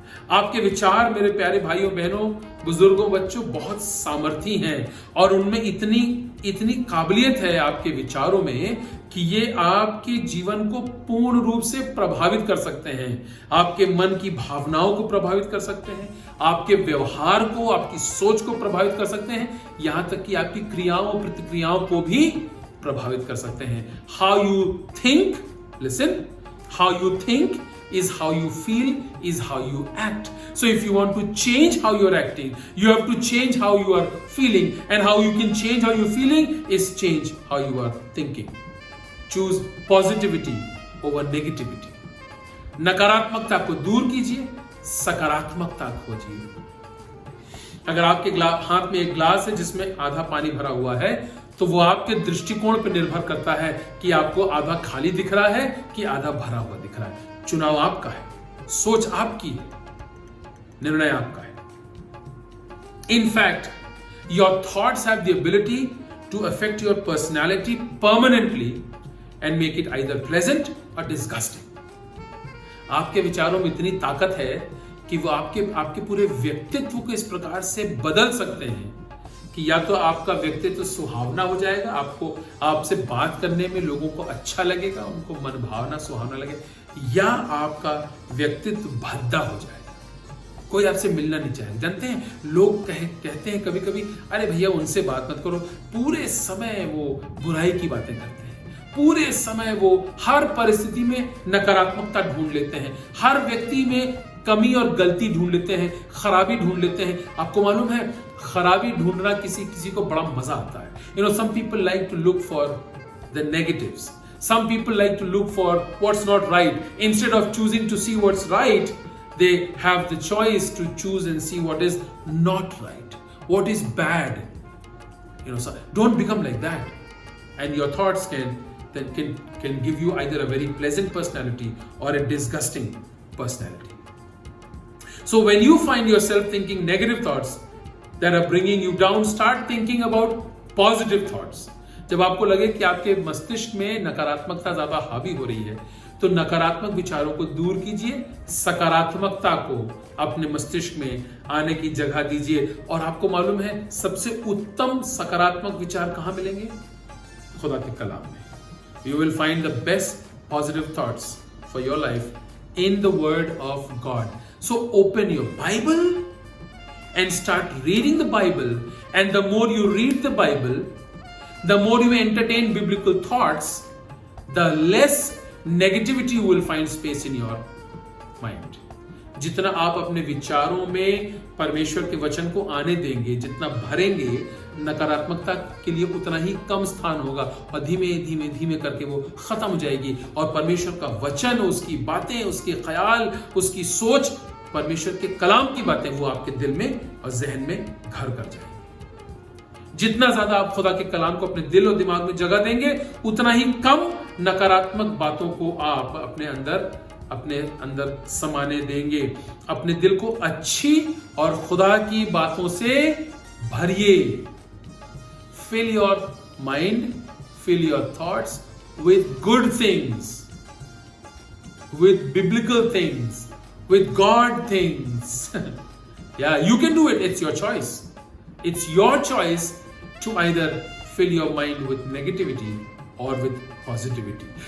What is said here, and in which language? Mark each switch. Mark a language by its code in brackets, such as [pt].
[hi] आपके विचार मेरे प्यारे भाइयों बहनों, बुजुर्गों, बच्चों, बहुत सामर्थी हैं और उनमें इतनी काबिलियत है आपके विचारों में कि ये आपके जीवन को पूर्ण रूप से प्रभावित कर सकते हैं। आपके मन की भावनाओं को प्रभावित कर सकते हैं, आपके व्यवहार को, आपकी सोच को प्रभावित कर सकते हैं, यहां तक कि आपकी क्रियाओं प्रतिक्रियाओं को भी प्रभावित कर सकते हैं। [en] How you think, listen, how you think is how you feel, is how you act. So if you want to change how you're acting, you have to change how you are feeling, and how you can change how you're feeling is change how you are thinking. Choose positivity over negativity. [hi] नकारात्मकता को दूर कीजिए, सकारात्मकता खोजिए। अगर आपके हाथ में एक ग्लास है जिसमें आधा पानी भरा हुआ है, तो वो आपके दृष्टिकोण पर निर्भर करता है कि आपको आधा खाली दिख रहा है कि आधा भरा हुआ दिख रहा है। चुनाव आपका है, सोच आपकी है, निर्णय आपका है। [en] In fact, your thoughts have the ability to affect your personality permanently and make it either pleasant or disgusting. [hi] आपके विचारों में इतनी ताकत है कि वो आपके पूरे व्यक्तित्व को इस प्रकार से बदल सकते हैं कि या तो आपका व्यक्तित्व सुहावना हो जाएगा, आपसे बात करने में लोगों को अच्छा लगेगा, उनको मन भावना सुहावना लगेगा, या आपका व्यक्तित्व भद्दा हो जाएगा, कोई आपसे मिलना नहीं चाहेगा। जानते हैं लोग कहते हैं कभी कभी, अरे भैया उनसे बात मत करो, पूरे समय वो बुराई की बातें करते हैं, पूरे समय वो हर परिस्थिति में नकारात्मकता ढूंढ लेते हैं, हर व्यक्ति में कमी और गलती ढूंढ लेते हैं, खराबी ढूंढ लेते हैं। आपको मालूम है खराबी ढूंढना किसी को बड़ा मजा आता है। [en] You know, some people like to look for the negatives. Some people like to look for what's not right. Instead of choosing to see what's right, they have the choice to choose and see what is not right, what is bad. You know, so don't become like that. And your thoughts can give you either a very pleasant personality or a disgusting personality. So when you find yourself thinking negative thoughts that are bringing you down, start thinking about positive thoughts. [hi] जब आपको लगे कि आपके मस्तिष्क में नकारात्मकता ज्यादा हावी हो रही है, तो नकारात्मक विचारों को दूर कीजिए, सकारात्मकता को अपने मस्तिष्क में आने की जगह दीजिए। और आपको मालूम है सबसे उत्तम सकारात्मक विचार कहां मिलेंगे? खुदा के कलाम में। [en] You will find the best positive thoughts for your life in the Word of God. So open your Bible and start reading the Bible, and the more you read the Bible, the more you entertain biblical thoughts, the less negativity you will find space in your mind. [hi] जितना आप अपने विचारों में परमेश्वर के वचन को आने देंगे, जितना भरेंगे, नकारात्मकता के लिए उतना ही कम स्थान होगा और धीमे धीमे धीमे करके वो खत्म हो जाएगी और परमेश्वर का वचन, उसकी बातें, उसके ख्याल, उसकी सोच, परमेश्वर के कलाम की बातें वो आपके दिल में और जहन में घर कर जाएगी। जितना ज्यादा आप खुदा के कलाम को अपने दिल और दिमाग में जगह देंगे, उतना ही कम नकारात्मक बातों को आप अपने अंदर समाने देंगे। अपने दिल को अच्छी और खुदा की बातों से भरिए। [en] Fill your mind, fill your thoughts with good things, with biblical things, with God things. Yeah, you can do it. It's your choice. It's your choice to either fill your mind with negativity or with positivity.